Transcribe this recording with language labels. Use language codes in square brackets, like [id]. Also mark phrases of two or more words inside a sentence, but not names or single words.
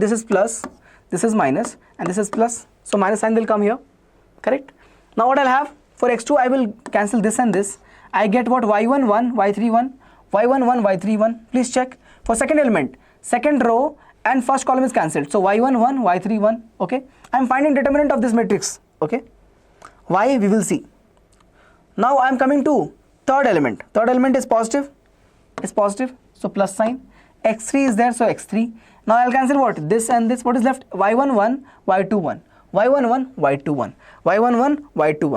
[en] This is plus, this is minus, and this is plus, so minus sign will come here, correct? Now what I'll have for x2, I will cancel this and this. I get what? y11, y31, y11, y31. Please check. For second element, second row and first column is cancelled, so y11, y31. Okay, I am finding determinant of this matrix. Okay, why we will see. Now I am coming to third element. Third element is positive, so plus sign. x3 is there, so x3. Now I'll cancel what? This and this. What is left? y11, y21, y11, y21, y11, y21.